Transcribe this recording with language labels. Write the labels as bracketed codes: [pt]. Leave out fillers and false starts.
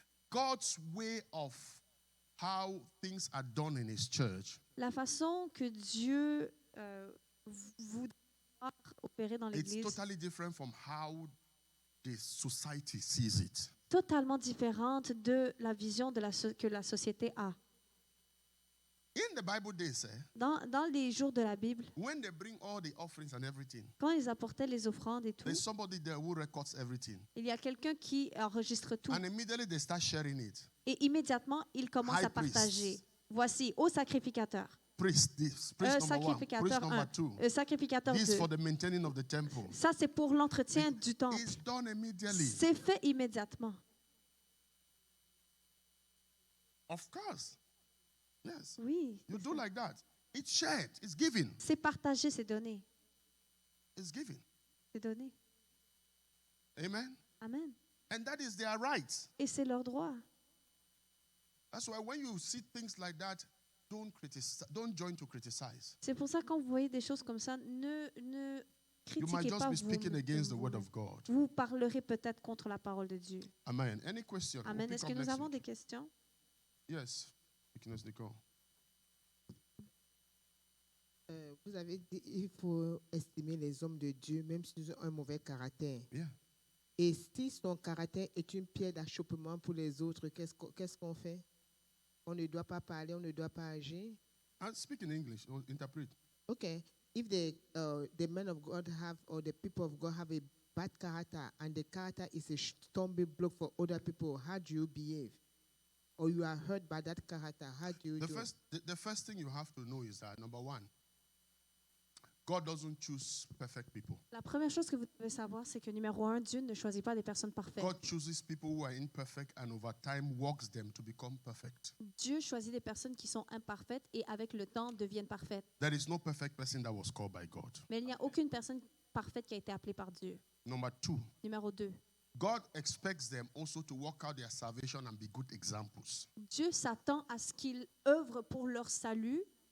[en] God's way of how things are done in his church [fr] La façon que Dieu voudrait opérer dans [en] it's [fr] l'Église, [en] totally different from how the society sees it. [fr] totalement différente de la vision que la société a. [en] In the Bible days, [fr] Dans les jours de la Bible, [en] when they bring all the offerings and everything, [fr] quand ils apportaient les offrandes et tout, [en] there's somebody there who records everything. [fr] il y a quelqu'un qui enregistre tout. [en] And immediately they start sharing it. [fr] Et immédiatement, il commence [en] High [fr] à partager. Voici, ô sacrificateur, [en] priest, this priest number 1, priest [fr] sacrificateur [en] number 2. [fr] Sacrificateur [en] This [fr] 2. [en] for the maintaining of the temple. [fr] Ça, c'est pour l'entretien du temple. [en] It's done immediately. [fr] C'est fait immédiatement. [en] Of course. Yes. [fr] Oui. [en] You do like that. It's shared. It's given. [fr] C'est partagé, c'est donné. [en] It's given. [fr] C'est donné. [en] Amen. [fr] Amen. [en] And that is their right. [fr] Et c'est leur droit. [en] That's why when you see things like that, don't join to criticize. [fr] C'est pour ça que quand vous voyez des choses comme ça, ne [en] You might [fr] critiquez [en] just [fr] pas. [en] be speaking against the word of God. [fr] Vous parlerez peut-être contre la parole de Dieu. [en] Amen. Any question? [fr] Amen. [en] We'll [fr] Est-ce [en] pick [fr] que nous [en] next [fr] avons [en] week. [fr] des questions? [en] Yes. Deaconess Nicole. [fr] Vous avez dit il faut estimer les hommes de Dieu, même s'ils ont un mauvais caractère. [en] Yeah. [fr] Et si son caractère est une pierre d'achoppement pour les autres, qu'est-ce qu'on fait? On ne doit pas parler, on ne doit pas agir. [en] I'll speak in English or interpret. Okay. If the men of God have, or the people of God have a bad character, and the character is a stumbling block for other people, how do you behave? Or you are hurt by that character, how do you do? The first thing you have to know is that, number one, God doesn't choose perfect people. [fr] La première chose que vous devez savoir, c'est que numéro 1, Dieu ne choisit pas des personnes parfaites. [en] God chooses people who are imperfect and over time works them to become perfect. [fr] Dieu choisit des personnes qui sont imparfaites et avec le temps deviennent parfaites. [en] There is no perfect person that was called by God. [fr] Mais il n'y a aucune personne parfaite qui a été appelée par Dieu. [en] Number two, [fr] Numéro 2, [en] God expects them also to work out their salvation and be good examples. [fr] Dieu s'attend à ce qu'ils œuvrent pour leur salut,